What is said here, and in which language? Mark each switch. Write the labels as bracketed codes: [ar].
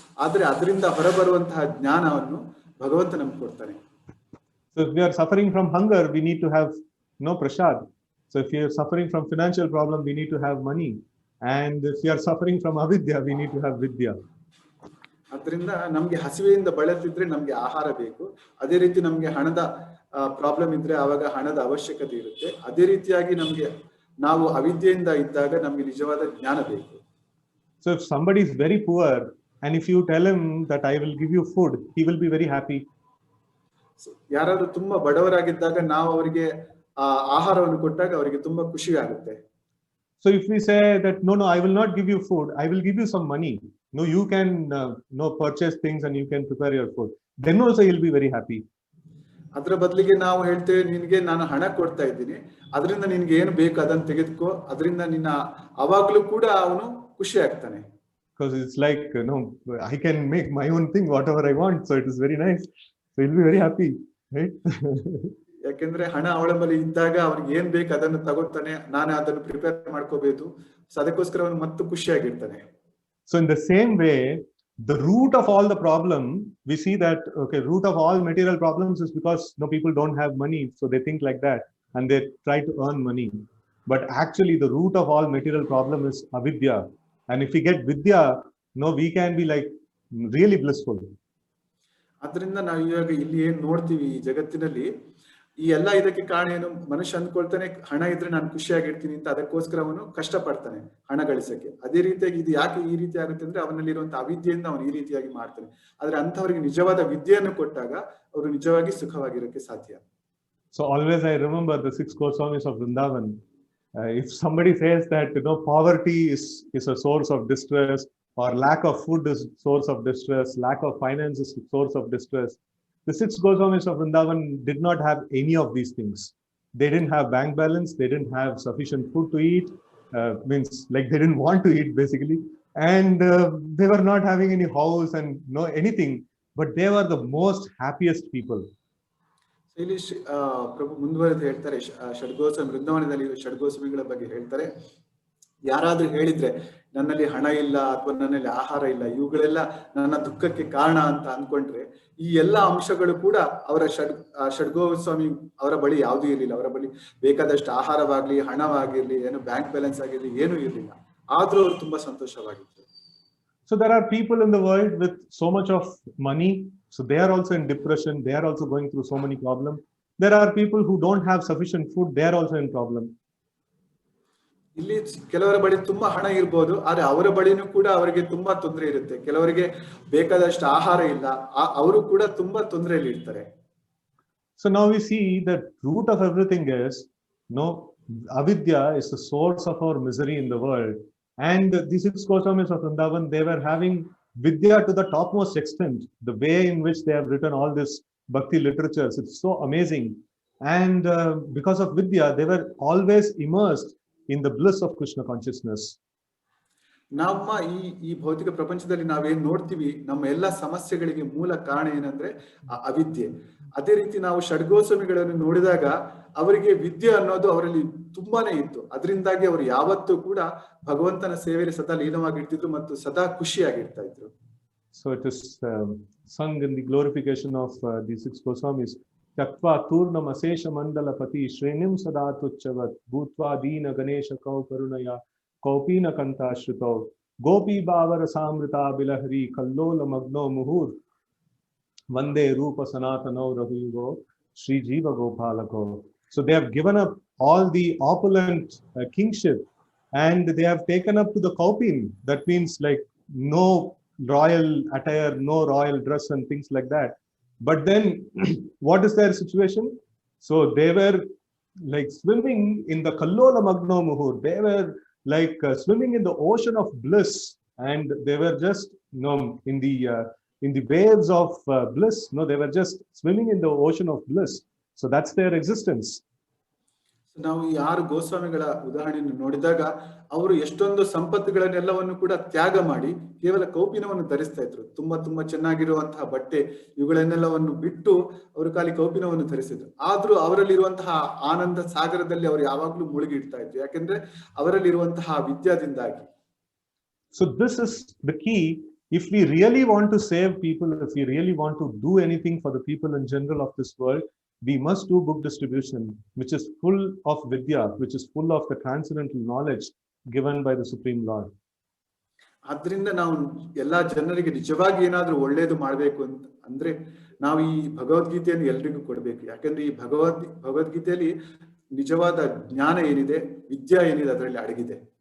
[kn] ಆದ್ರೆ ಅದರಿಂದ ಹೊರಬರುವಂತಹ ಜ್ಞಾನವನ್ನು ಭಗವಂತ ನಮ್ಗೆ ಕೊಡ್ತಾನೆ. [en] So if we are suffering from hunger, we need to have prasad. So if you are suffering from financial problem, we need to have money. And if you are suffering from avidya, we need to have vidya. [kn] ಅದರಿಂದ ನಮ್ಗೆ ಹಸಿವೆಯಿಂದ ಬಳಲ್ತಿದ್ರೆ ನಮ್ಗೆ ಆಹಾರ ಬೇಕು. ಅದೇ ರೀತಿ ನಮ್ಗೆ ಹಣದ problem ಇದ್ರೆ ಆವಾಗ ಹಣದ ಅವಶ್ಯಕತೆ ಇರುತ್ತೆ. ಅದೇ ರೀತಿಯಾಗಿ ನಮ್ಗೆ ನಾವು ಅವಿದ್ಯೆಯಿಂದ ಇದ್ದಾಗ ನಮ್ಗೆ ನಿಜವಾದ ಜ್ಞಾನ ಬೇಕು. [en] So if somebody is very poor, and if you tell him that I will give you food, he will be very happy. [kn] ಯಾರಾದ್ರೂ ತುಂಬಾ ಬಡವರಾಗಿದ್ದಾಗ ನಾವು ಅವರಿಗೆ ಆಹಾರವನ್ನು ಕೊಟ್ಟಾಗ ಅವರಿಗೆ ತುಂಬಾ ಖುಷಿ ಆಗುತ್ತೆ. [en] So if we say that no, I will not give you food, I will give you some money. No, you can purchase things and you can prepare your food. Then also he'll be very happy. [kn] ಅದರ ಬದಲಿಗೆ ನಾವು ಹೇಳ್ತೇವೆ, ನಿನಗೆ ನಾನು ಹಣ ಕೊಡ್ತಾ ಇದ್ದೀನಿ, ಅದರಿಂದ ನಿನ್ಗೆ ಏನು ಬೇಕು ಅದನ್ನು ತೆಗೆದುಕೋ, ಅದರಿಂದ ನಿನ್ನ ಅವಾಗ್ಲೂ ಕೂಡ ಅವನು ಖುಷಿ ಆಗ್ತಾನೆ. [en] Because it's like I can make my own thing whatever I want, so it is very nice. So he'll be very happy, right? [kn] ಯಾಕೆಂದ್ರೆ ಹಣ ಅವಳ ಬಳಿ ಇದ್ದಾಗ ಅವ್ರಿಗೆ ಏನ್ ಬೇಕು ಅದನ್ನು ತಗೋತಾನೆ, ನಾನು ಅದನ್ನು ಪ್ರಿಪೇರ್ ಮಾಡ್ಕೋಬೇಕು, ಸೊ ಅದಕ್ಕೋಸ್ಕರ ಅವನು ಮತ್ತು ಖುಷಿಯಾಗಿರ್ತಾನೆ. [en] So in the same way, the root of all the problem, we see that root of all material problems is because people don't have money, so they think like that and they try to earn money. But actually the root of all material problem is avidya. And if we get vidya, we can be like really blissful. [kn] ಅದರಿಂದ ನಾವು ಇವಾಗ ಇಲ್ಲಿ ಏನ್ ನೋಡ್ತೀವಿ ಈ ಜಗತ್ತಿನಲ್ಲಿ, ಈ ಎಲ್ಲ ಇದಕ್ಕೆ ಕಾರಣ ಏನು, ಮನುಷ್ಯ ಅಂದ್ಕೊಳ್ತಾನೆ ಹಣ ಇದ್ರೆ ನಾನು ಖುಷಿಯಾಗಿರ್ತೀನಿ ಅಂತ, ಅದಕ್ಕೋಸ್ಕರ ಅವನು ಕಷ್ಟ ಪಡ್ತಾನೆ ಹಣ ಗಳಿಸಕ್ಕೆ. ಅದೇ ರೀತಿಯಾಗಿ ಇದು ಯಾಕೆ ಈ ರೀತಿ ಆಗುತ್ತೆ ಅಂದ್ರೆ ಅವನಲ್ಲಿರುವಂತಹ ಅವಿದ್ಯೆಯಿಂದ ಅವನು ಈ ರೀತಿಯಾಗಿ ಮಾಡ್ತಾನೆ. ಆದ್ರೆ ಅಂತವರಿಗೆ ನಿಜವಾದ ವಿದ್ಯೆಯನ್ನು ಕೊಟ್ಟಾಗ ಅವರು ನಿಜವಾಗಿ ಸುಖವಾಗಿರಕ್ಕೆ ಸಾಧ್ಯ. [en] So always I remember the 6 Goswamis of Vrindavan. If somebody says that poverty is a source of distress, or lack of food is source of distress, lack of finance is source of distress, the 6 Goswamis of Vrindavan did not have any of these things. They didn't have bank balance, they didn't have sufficient food to eat, means like they didn't want to eat basically, and they were not having any house and anything, but they were the most happiest people. [kn] ಇಲ್ಲಿ ಪ್ರಭು ಮುಂದುವರೆದು ಹೇಳ್ತಾರೆ, ಷಡ್ಗೋಸ್ವಾಮಿ ವೃಂದಾವನದಲ್ಲಿ ಷಡ್ಗೋಸ್ವಾಮಿಗಳ ಬಗ್ಗೆ ಹೇಳ್ತಾರೆ, ಯಾರಾದ್ರೂ ಹೇಳಿದ್ರೆ ನನ್ನಲ್ಲಿ ಹಣ ಇಲ್ಲ ಅಥವಾ ನನ್ನಲ್ಲಿ ಆಹಾರ ಇಲ್ಲ, ಇವುಗಳೆಲ್ಲ ನನ್ನ ದುಃಖಕ್ಕೆ ಕಾರಣ ಅಂತ ಅನ್ಕೊಂಡ್ರೆ, ಈ ಎಲ್ಲಾ ಅಂಶಗಳು ಕೂಡ ಅವರ ಷಡ್ಗೋಸ್ವಾಮಿ ಅವರ ಬಳಿ ಯಾವುದೂ ಇರಲಿಲ್ಲ. ಅವರ ಬಳಿ ಬೇಕಾದಷ್ಟು ಆಹಾರವಾಗ್ಲಿ, ಹಣವಾಗಿರ್ಲಿ, ಏನು ಬ್ಯಾಂಕ್ ಬ್ಯಾಲೆನ್ಸ್ ಆಗಿರ್ಲಿ, ಏನೂ ಇರಲಿಲ್ಲ. ಆದ್ರೂ ಅವರು ತುಂಬಾ ಸಂತೋಷವಾಗಿದ್ರು. [en] So there are people in the world with so much of money, so they are also in depression, they are also going through so many problems. There are people who don't have sufficient food, they are also in problem. [kn] ಇಲ್ಲಿ ಕೆಲವರ ಬಳಿ ತುಂಬಾ ಹಣ ಇರ್ಬೋದು, ಆದ್ರೆ ಅವರ ಬಳಿನೂ ಕೂಡ ಅವರಿಗೆ ತುಂಬಾ ತೊಂದರೆ ಇರುತ್ತೆ. ಕೆಲವರಿಗೆ ಬೇಕಾದಷ್ಟು ಆಹಾರ ಇಲ್ಲ, ಅವರು ಕೂಡ ತುಂಬಾ ತೊಂದರೆಯಲ್ಲಿ ಇರ್ತಾರೆ. [en] So now we see that root of everything is, avidya is the source of our misery in the world. And the 6 Goswamis of Vrindavan, they were having vidya to the topmost extent. The way in which they have written all this bhakti literatures, it's so amazing. And because of vidya, they were always immersed in the bliss of Krishna consciousness. [kn] ನಮ್ಮ ಈ ಭೌತಿಕ ಪ್ರಪಂಚದಲ್ಲಿ ನಾವೇನ್ ನೋಡ್ತೀವಿ, ನಮ್ಮ ಎಲ್ಲಾ ಸಮಸ್ಯೆಗಳಿಗೆ ಮೂಲ ಕಾರಣ ಏನಂದ್ರೆ ಅವಿದ್ಯೆ. ಅದೇ ರೀತಿ ನಾವು ಷಡ್ಗೋಸ್ವಾಮಿಗಳನ್ನು ನೋಡಿದಾಗ ಅವರಿಗೆ ವಿದ್ಯೆ ಅನ್ನೋದು ಅವರಲ್ಲಿ ತುಂಬಾನೇ ಇತ್ತು. ಅದರಿಂದಾಗಿ ಅವರು ಯಾವತ್ತೂ ಕೂಡ ಭಗವಂತನ ಸೇವೆಯಲ್ಲಿ ಸದಾ ಲೀನವಾಗಿರ್ತಿದ್ರು ಮತ್ತು ಸದಾ ಖುಷಿಯಾಗಿರ್ತಾ ಇದ್ರು. [en] So it is sung in the glorification of the 6 Goswamis. [sa] Tattva turnam asesha mandalapati shrenim sadatuchavat bhutva dina ganesha kau karunaya kaupina kanta shrito gopi bhavara samrita bilahri kallola magno muhur vande rupa sanatano rahugo Sri Jiva Gopalako. [en] So they have given up all the opulent kingship and they have taken up to the kaupin. That means like no royal attire, no royal dress and things like that. But then what is their situation? So they were like swimming in the [sa] Kallola Magno Muhur. [en] They were like swimming in the ocean of bliss, and they were just in the waves of bliss. They were just swimming in the ocean of bliss. So that's their existence. [kn] ನಾವು ಈ 6 ಗೋಸ್ವಾಮಿಗಳ ಉದಾಹರಣೆಯನ್ನು ನೋಡಿದಾಗ ಅವರು ಎಷ್ಟೊಂದು ಸಂಪತ್ತುಗಳನ್ನೆಲ್ಲವನ್ನು ಕೂಡ ತ್ಯಾಗ ಮಾಡಿ ಕೇವಲ ಕೌಪಿನವನ್ನು ಧರಿಸ್ತಾ ಇದ್ರು. ತುಂಬಾ ಚೆನ್ನಾಗಿರುವಂತಹ ಬಟ್ಟೆ ಇವುಗಳನ್ನೆಲ್ಲವನ್ನು ಬಿಟ್ಟು ಅವರು ಖಾಲಿ ಕೌಪಿನವನ್ನು ಧರಿಸಿದ್ರು. ಆದ್ರೂ ಅವರಲ್ಲಿರುವಂತಹ ಆನಂದ ಸಾಗರದಲ್ಲಿ ಅವರು ಯಾವಾಗ್ಲೂ ಮುಳುಗಿ ಇಡ್ತಾ ಇದ್ರು, ಯಾಕೆಂದ್ರೆ ಅವರಲ್ಲಿರುವಂತಹ ವಿದ್ಯಾದಿಂದಾಗಿ. [en] So this is the key. If we really want to save people, if we really want to do anything for the people in general of this world, we must do book distribution, which is full of vidya, which is full of the transcendental knowledge given by the Supreme Lord. [kn] ಆದ್ರಿಂದ ನಾವು ಎಲ್ಲಾ ಜನರಿಗೆ ನಿಜವಾಗಿ ಏನಾದ್ರೂ ಒಳ್ಳೇದು ಮಾಡ್ಬೇಕು ಅಂದ್ರೆ ನಾವು ಈ ಭಗವದ್ಗೀತೆಯನ್ನು ಎಲ್ರಿಗೂ ಕೊಡ್ಬೇಕು. ಯಾಕಂದ್ರೆ ಈ ಭಗವದ್ಗೀತೆಯಲ್ಲಿ ನಿಜವಾದ ಜ್ಞಾನ ಏನಿದೆ, ವಿದ್ಯಾ ಏನಿದೆ ಅದರಲ್ಲಿ ಅಡಗಿದೆ.